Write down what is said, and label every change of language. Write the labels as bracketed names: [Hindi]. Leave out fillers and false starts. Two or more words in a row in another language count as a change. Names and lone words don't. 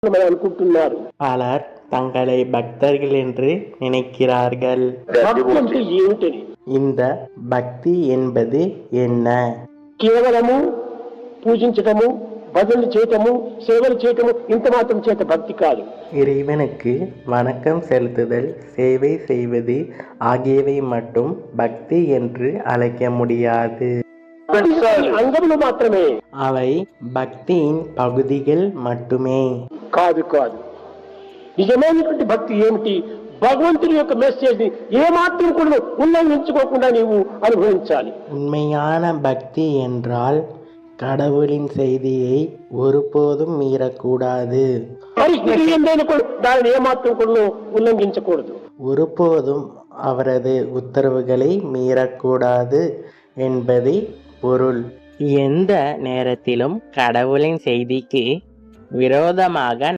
[Telugu] అనుకుంటున్నారు. [Tamil] பலர் தங்களை பக்தர்கள் என்று நினைக்கிறார்கள். [Telugu] భక్తి అంటే ఏమిటని? [Tamil] இந்த பக்தி என்பது என்ன? [Telugu] కేవలము పూజించటము, భజనలు చేయటము, సేవలు చేయటము ఇంత మాత్రం చేత భక్తి కాదు. [Tamil] இறைவனுக்கு வணக்கம் செலுத்துதல், சேவை செய்வது ஆகியவை மட்டும் பக்தி என்று அழைக்க முடியாது. [Telugu] అంగములు మాత్రమే. [Tamil] அவை பக்தியின் பகுதிகள் மட்டுமே. [Telugu] కాదు కాదు. నిజమైనటువంటి భక్తి ఏమిటి? భగవంతుని యొక్క మెసేజ్ ని ఏమాత్రం కూడా ఉల్లంఘించుకోకుండా నీవు అనుభవించాలి. [Tamil] உண்மையான பக்தி என்றால் கடவுளின் செய்தியை ஒருபோதும் மீறக்கூடாது. [Telugu] పరిస్థితి ఏందైనా కూడా దానిని ఏమాత్రం కూడా ఉల్లంఘించకూడదు. [Tamil] ஒருபோதும் அவரது உத்தரவுகளை மீறக்கூடாது என்பதே பொருள். எந்த நேரத்திலும் கடவுளின் செய்திக்கு விரோதமாக